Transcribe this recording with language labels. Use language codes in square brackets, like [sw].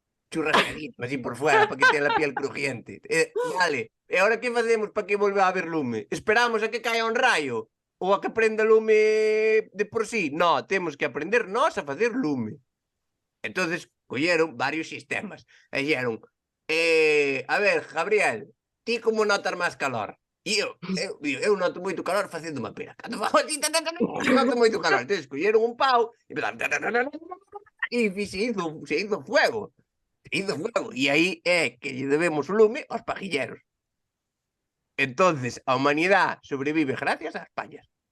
[es] Churrascadito, así por fuera, para que tenga a piel crujiente. [gl] Vale, e agora que facemos para que volva a haber lume? Esperamos a que caia un rayo? Ou a que prenda lume de por sí? No, temos que aprender nós a facer lume. Entonces, colleron varios sistemas. E dixeron, a ver, Gabriel, ti como notas máis calor? E eu noto moito calor facendo unha pera. Cando fago así, noto moito calor. Entonces, colleron un pau e [es] se hizo fuego. [gl] E aí é que lle debemos o lume aos pajilleros. Entonces, a humanidade sobrevive gracias ás pallas.